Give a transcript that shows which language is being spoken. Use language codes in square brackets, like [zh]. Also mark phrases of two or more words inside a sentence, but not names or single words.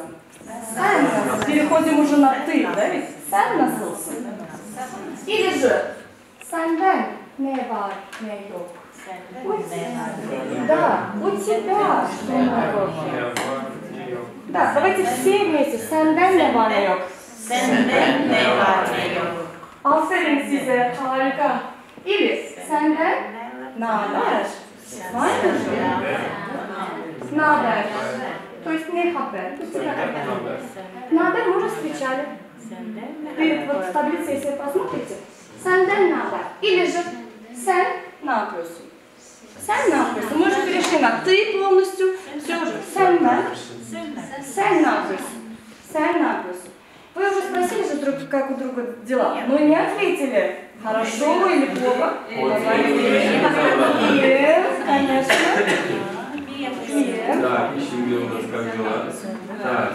[ru] Переходим уже на ты, да ведь? [tr] Sen nasılsın. [ru] Или же [tr] senden ne var, ne yok. [ru] Да, у тебя что нового? Да, давайте все вместе. [tr] Senden ne var ne yok? Senden ne var ne yok? Aferin size, harika. Или senden ne haber? Var mı? Ne haber? [ru] То есть [tr] ne haber. Ne haber [ru] мы уже встречали. Вы вот в таблице, если посмотрите, [tr] senden ne haber? [ru] Или же [tr] sen ne yapıyorsun? Sen ne yapıyorsun? [ru] Мы уже перешли на ты полностью. Все уже. [tr] Sen ne? Sen ne yapıyorsun? Sen ne yapıyorsun? [ru] Вы уже спросили же, друг, как у друга дела, но не ответили, хорошо или плохо. Нет, конечно. Нет. Так, ищем, где у нас как дела. Так.